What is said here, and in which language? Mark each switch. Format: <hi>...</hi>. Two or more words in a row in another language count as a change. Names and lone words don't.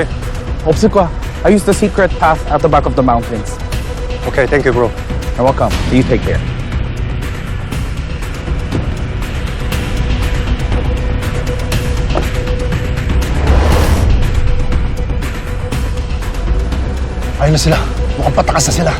<ko>없을 거야.</ko> <en>I used the secret path at the back of the mountains. Okay, thank you, bro. You're welcome. You take care.</en> <tl>Ayun na sila. Mukhang patakas na sila.</tl>